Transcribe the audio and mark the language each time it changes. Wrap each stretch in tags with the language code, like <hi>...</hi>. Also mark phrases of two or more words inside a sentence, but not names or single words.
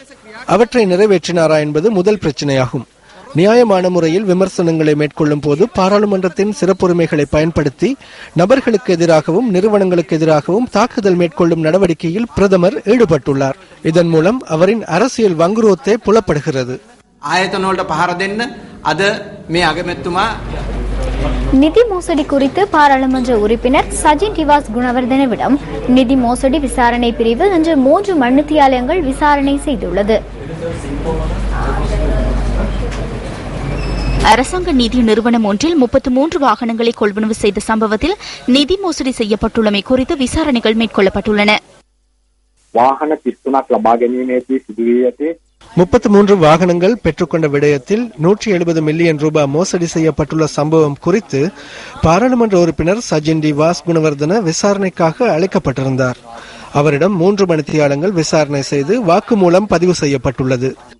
<ta>அவற்றை நிறைவேற்றினாரா என்பது முதல் பிரச்சனையாகும். நியாயமான முறையில் விமர்சனங்களை மேற்கொள்ளும் போது பாராளுமன்றத்தின் சிறப்புரிமைகளை பயன்படுத்தி நபர்களுக்கு எதிராகவும் நிறுவனங்களுக்கு எதிராகவும் தாக்குதல் மேற்கொள்ளும் நடவடிக்கையில் பிரதமர் ஈடுபட்டுள்ளார். இதன் மூலம் அவரின் அரசியல் வங்குரோத்தே புலப்படுகிறது.</ta> <si>ආයතනවලට පහර දෙන්න අද මේ අගමැතිතුමා</si> <ta>நிதி மோசடி குறித்து பாராளுமன்ற உறுப்பினர் சஜின் டிவாஸ் குணவர்தனவிடம் நிதி மோசடி விசாரணை பிரிவு இன்று 3 மண்ணித்தியாலயங்கள் விசாரணை செய்துள்ளது. அரசாங்க நிதி நிறுவனம் ஒன்றில் 33 வாகனங்களை கொள்வனவு செய்த சம்பவத்தில் நிதி மோசடி செய்யப்பட்டுள்ளமை குறித்து விசாரணைகள் மேற்கொள்ளப்பட்டுள்ளன.</ta> <si>வாகன 33ක් ලබා ගැනීමේදී සිදුවී ඇති</si> <ta>33 வாகனங்கள் பெற்றுக்கொண்ட விடயத்தில் 170 மில்லியன் ரூபாய் மோசடி செய்யப்பட்டுள்ள சம்பவம் குறித்து பாராளுமன்ற உறுப்பினர் சஜின் டி வாஸ் குணவர்தன விசாரணைக்காக அழைக்கப்பட்டிருந்தார். அவரிடம் 3 மணித்தியாலங்கள் விசாரணை செய்து வாக்குமூலம் பதிவு செய்யப்பட்டுள்ளது.</ta>